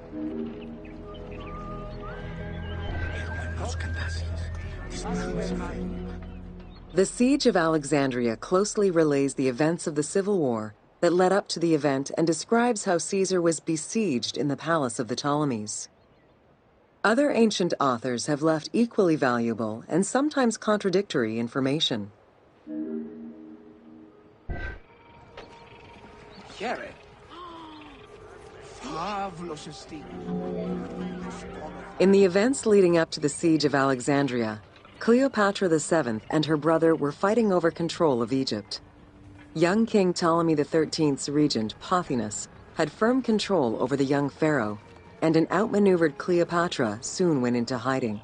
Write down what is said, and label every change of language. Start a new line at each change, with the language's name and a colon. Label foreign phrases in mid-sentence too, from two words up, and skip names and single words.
English: The Siege of Alexandria closely relays the events of the Civil War that led up to the event and describes how Caesar was besieged in the palace of the Ptolemies. Other ancient authors have left equally valuable and sometimes contradictory information.
Greek: Χαίρε. Φαύλος εστί.
English: In the events leading up to the Siege of Alexandria, Cleopatra VII and her brother were fighting over control of Egypt. Young King Ptolemy XIII's regent, Pothinus, had firm control over the young pharaoh, and an outmaneuvered Cleopatra soon went into hiding.